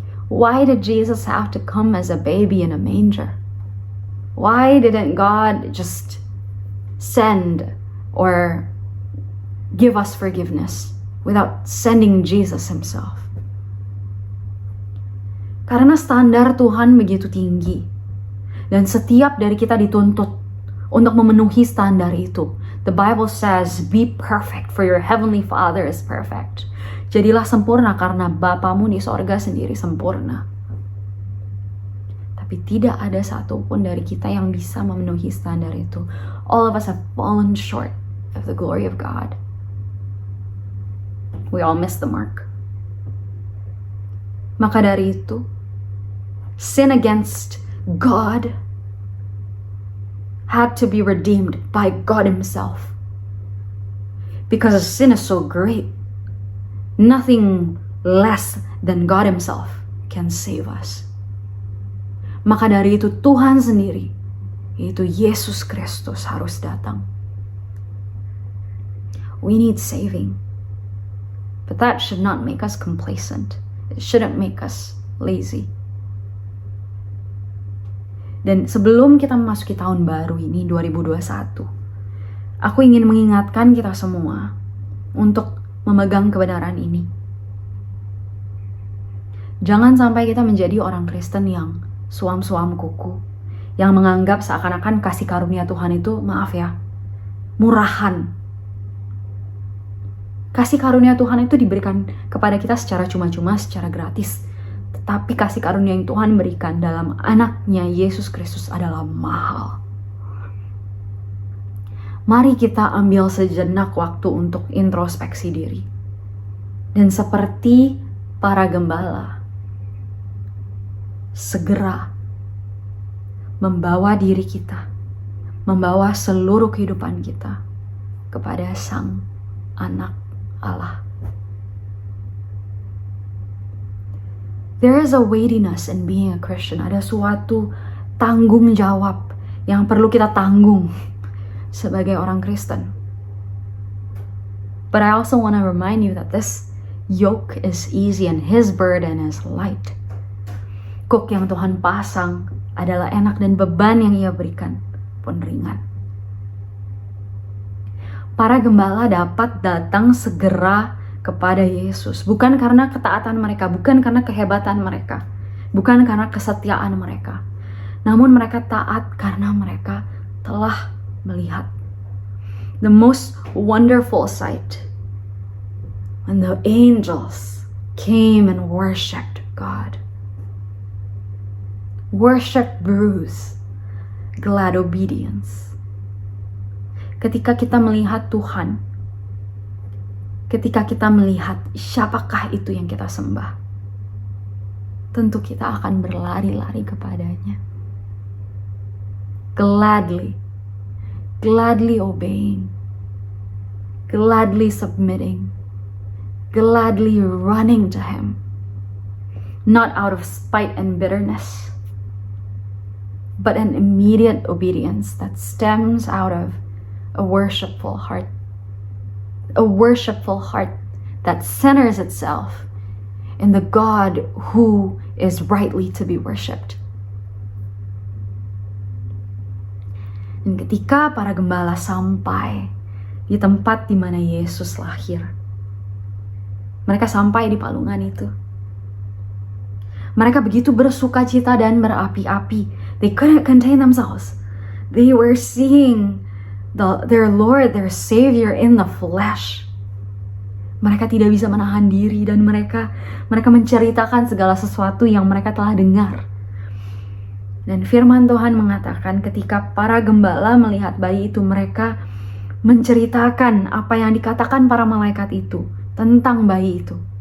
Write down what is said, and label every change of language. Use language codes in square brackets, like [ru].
[en] Why did Jesus have to come as a baby in a manger? Why didn't God just send or give us forgiveness without sending Jesus himself? [id] Karena standar Tuhan begitu tinggi. Dan setiap dari kita dituntut untuk memenuhi standar itu. [en] The Bible says, be perfect for your heavenly Father is perfect. [id] Jadilah sempurna karena Bapamu di sorga sendiri sempurna. Tapi tidak ada satupun dari kita yang bisa memenuhi standar itu. [en] All of us have fallen short of the glory of God. We all miss the mark. [id] Maka dari itu, [en] sin against God had to be redeemed by God Himself. Because sin is so great, nothing less than God Himself can save us. [id] Maka dari itu Tuhan sendiri, yaitu Yesus Kristus, harus datang. [en] We need saving. But that should not make us complacent. It shouldn't make us lazy. [id] Dan sebelum kita memasuki tahun baru ini, 2021, aku ingin mengingatkan kita semua untuk memegang kebenaran ini. Jangan sampai kita menjadi orang Kristen yang suam-suam kuku, yang menganggap seakan-akan kasih karunia Tuhan itu, maaf ya, murahan. Kasih karunia Tuhan itu diberikan kepada kita secara cuma-cuma, secara gratis. Tetapi kasih karunia yang Tuhan berikan dalam anaknya Yesus Kristus adalah mahal. Mari kita ambil sejenak waktu untuk introspeksi diri. Dan seperti para gembala, segera membawa diri kita, membawa seluruh kehidupan kita kepada Sang Anak Allah. [en] There is a weightiness in being a Christian. [id] Ada suatu tanggung jawab yang perlu kita tanggung sebagai orang Kristen. [en] But I also want to remind you that this yoke is easy and His burden is light. [id] Kuk yang Tuhan pasang adalah enak dan beban yang Ia berikan pun ringan. Para gembala dapat datang segera kepada Yesus, bukan karena ketaatan mereka, bukan karena kehebatan mereka, bukan karena kesetiaan mereka, namun mereka taat karena mereka telah melihat [en] the most wonderful sight when the angels came and worshipped God. Worship brews glad obedience. [id] Ketika kita melihat Tuhan, ketika kita melihat siapakah itu yang kita sembah, tentu kita akan berlari-lari kepadanya. [en] Gladly obeying, gladly submitting, gladly running to Him, not out of spite and bitterness, but an immediate obedience that stems out of a worshipful heart. A worshipful heart that centers itself in the God who is rightly to be worshipped. [id] Dan ketika para gembala sampai di tempat di mana Yesus lahir, mereka sampai di palungan itu. Mereka begitu bersuka cita dan berapi-api. [en] They couldn't contain themselves. They were seeing their Lord, their Savior in the flesh. [id] Mereka tidak bisa menahan diri dan mereka menceritakan segala sesuatu yang mereka telah dengar. Dan firman Tuhan mengatakan ketika para gembala melihat bayi itu, mereka menceritakan apa yang dikatakan para malaikat itu tentang bayi itu.